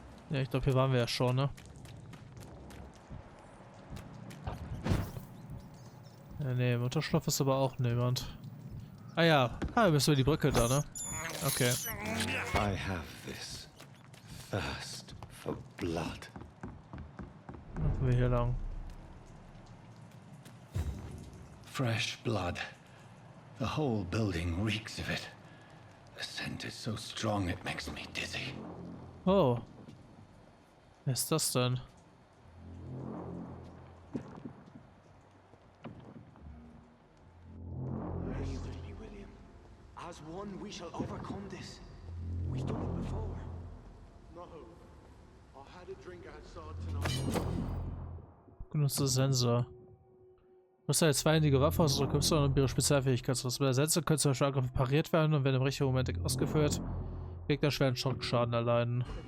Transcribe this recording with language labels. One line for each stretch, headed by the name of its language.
German: Ja, ich glaube, hier waren wir ja schon, ne? Ja, nee, im Unterschlupf ist aber auch niemand. Ah ja, wir müssen über die Brücke da, ne? Okay.
English: I have this thirst for blood.
German: Machen wir hier lang.
English: Fresh blood. The whole building reeks of it. The scent is so strong it makes me dizzy.
German: Oh. Wer ist das denn?
English: William. As one, we shall overcome this. We've done it before. No. I had a drink outside tonight.
German: Benutze Sensor. Du hast eine zweihändige Waffe aus der Küste und ihre Spezialfähigkeit. Mit der Sensor können zum Beispiel Angriffe pariert werden und wenn im richtigen Moment ausgeführt, Gegner schweren Schockschaden erleiden.